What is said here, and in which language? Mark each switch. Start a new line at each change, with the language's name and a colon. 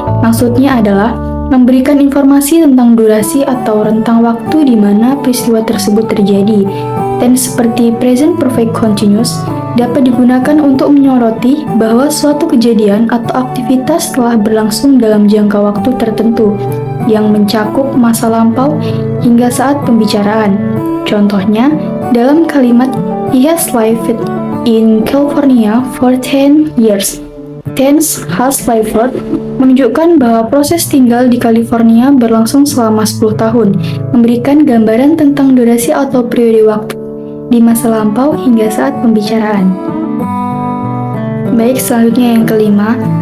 Indonesian: Maksudnya adalah memberikan informasi tentang durasi atau rentang waktu di mana peristiwa tersebut terjadi. Tense seperti Present Perfect Continuous dapat digunakan untuk menyoroti bahwa suatu kejadian atau aktivitas telah berlangsung dalam jangka waktu tertentu yang mencakup masa lampau hingga saat pembicaraan. Contohnya, dalam kalimat
English: he has lived in California for 10 years.
Indonesian: Tense has lived menunjukkan bahwa proses tinggal di California berlangsung selama 10 tahun, memberikan gambaran tentang durasi atau periode waktu di masa lampau hingga saat pembicaraan. Baik, selanjutnya yang kelima,